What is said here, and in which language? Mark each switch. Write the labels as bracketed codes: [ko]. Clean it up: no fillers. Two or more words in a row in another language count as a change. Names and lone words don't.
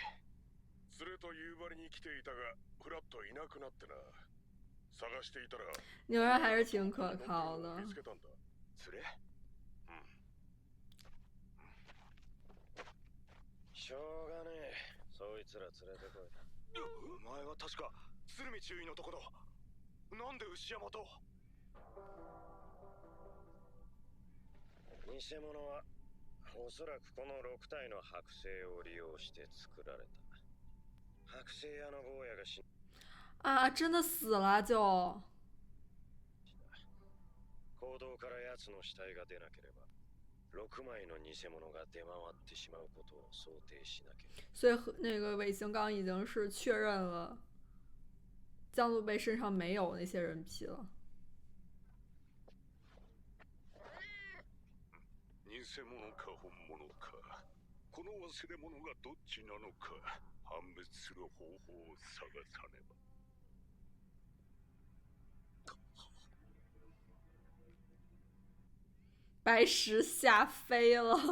[ja] 連れと夕張に来ていたがフラッといなくなってな。探していたら [zh] 牛人还是挺可靠的。 [ja] 見つけたんだ。連れ。しょうがねえ。そいつら連れてこい。お前は確か鶴見中尉のとこだ。なんで牛山と。偽物はおそらくこの6体の剥製を利用して作られた。剥製屋の坊やが死ん [zh] 啊，真的死了就。 [ja] 行動から奴の死体が出なければ6枚の偽物が出回ってしまうことを想定しなければ。 [zh] 所以那个尾形刚已经是确认了江路贝身上没有那些人皮了。 [ja] 偽物か本物か、この忘れ物がどっちなのか判別する方法を探さねば。 [zh] 白石吓飞了。